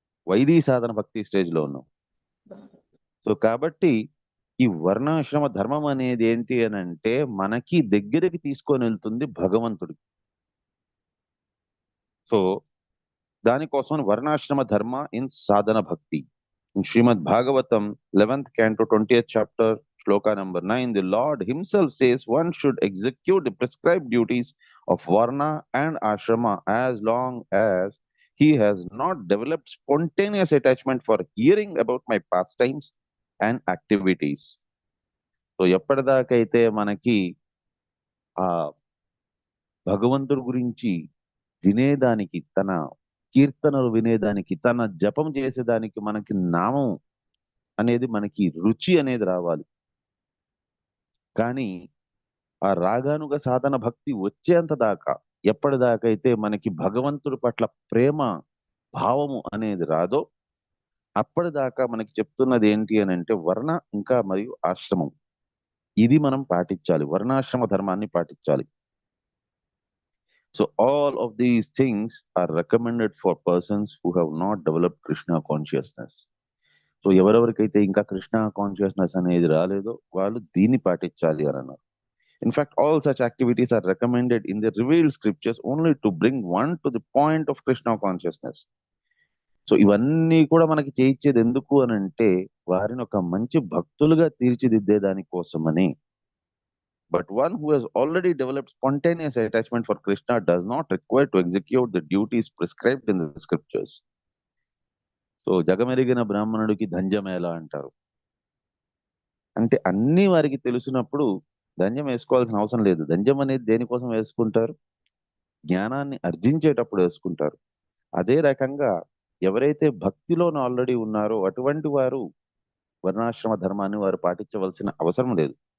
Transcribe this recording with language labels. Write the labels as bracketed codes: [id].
[te] వైదీ సాధన భక్తి స్టేజ్ లో ఉన్నాం. సో కాబట్టి ఈ వర్ణాశ్రమ ధర్మం అనేది ఏంటి అని అంటే మనకి దగ్గరికి తీసుకొని వెళ్తుంది భగవంతుడి. సో దానికోసం వర్ణాశ్రమ ధర్మ ఇన్ సాధన భక్తి. [en] In Srimad Bhagavatam, 11th canto, 20th chapter, shloka number 9, the Lord himself says one should execute the prescribed duties of Varna and Ashrama as long as he has not developed spontaneous attachment for hearing about my pastimes and activities. [te] So, ఎప్పటిదాకైతే మనకి ఆ భగవంతుడి గురించి వినేదానికి, తన కీర్తనలు వినేదానికి, తన జపం చేసేదానికి మనకి నామం అనేది, మనకి రుచి అనేది రావాలి. కానీ ఆ రాగానుగ సాధన భక్తి వచ్చేంత దాకా, ఎప్పటిదాకైతే మనకి భగవంతుడి పట్ల ప్రేమ భావము అనేది రాదో అప్పటిదాకా మనకి చెప్తున్నది ఏంటి అని అంటే వర్ణ ఇంకా మరియు ఆశ్రమం, ఇది మనం పాటించాలి, వర్ణాశ్రమ ధర్మాన్ని పాటించాలి. [en] So all of these things are recommended for persons who have not developed Krishna consciousness. [te] So ఎవరెవరికైతే ఇంకా కృష్ణ కాన్షియస్నెస్ అనేది రాలేదో వాళ్ళు దీన్ని పాటించాలి అని అన్నారు. [en] In fact all such activities are recommended in the revealed scriptures only to bring one to the point of Krishna consciousness. [te] So ఇవన్నీ కూడా మనకి చేయించేది ఎందుకు అని అంటే వారిని ఒక మంచి భక్తులుగా తీర్చిదిద్దే దానికోసమని. [en] But one who has already developed spontaneous attachment for Krishna does not require to execute the duties prescribed in the scriptures. [te] So జగమెరిగిన బ్రాహ్మణుడికి ధన్యమేళ అంటారు. అంటే అన్ని వారికి తెలిసినప్పుడు ధన్యం వేసుకోవాల్సిన అవసరం లేదు. ధన్యం అనేది దేనికోసం వేసుకుంటారు? జ్ఞానాన్ని అర్జించేటప్పుడు వేసుకుంటారు. అదే రకంగా ఎవరైతే భక్తిలో ఆల్రెడీ ఉన్నారో అటువంటి వారు వర్ణాశ్రమ ధర్మాన్ని వారు పాటించవలసిన అవసరం లేదు.